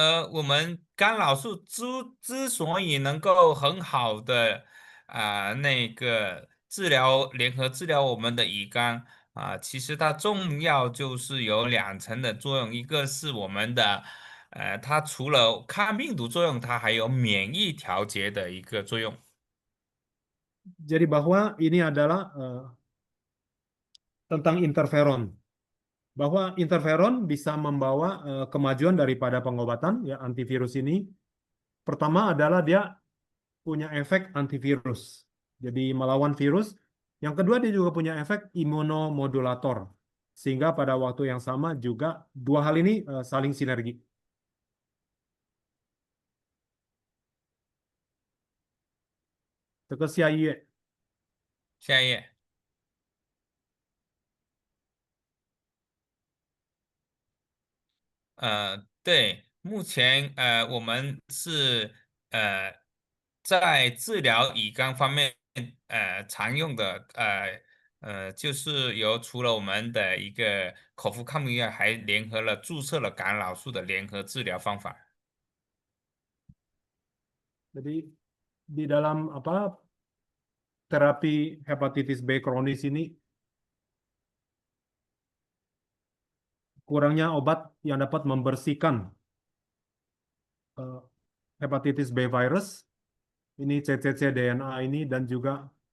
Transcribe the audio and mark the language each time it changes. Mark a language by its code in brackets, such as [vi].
[zh] 我们干扰素之所以能够很好的那个联合治疗我们的乙肝其实它重要就是有两层的作用，一个是我们的它除了抗病毒作用，它还有免疫调节的一个作用。 [id] Jadi bahwa ini adalah tentang interferon. Bahwa interferon bisa membawa kemajuan daripada pengobatan ya antivirus ini. Pertama adalah dia punya efek antivirus. Jadi melawan virus. Yang kedua dia juga punya efek imunomodulator. Sehingga pada waktu yang sama juga dua hal ini saling sinergi. [zh] 这个下一页。下一页。对，目前我们是在治疗乙肝方面常用的就是除了我们的一个口服抗病药，还联合了注射了干扰素的联合治疗方法。 [id] Jadi di dalam terapi hepatitis B kronis ini kurangnya obat yang dapat membersihkan hepatitis B virus ini CCC DNA ini dan juga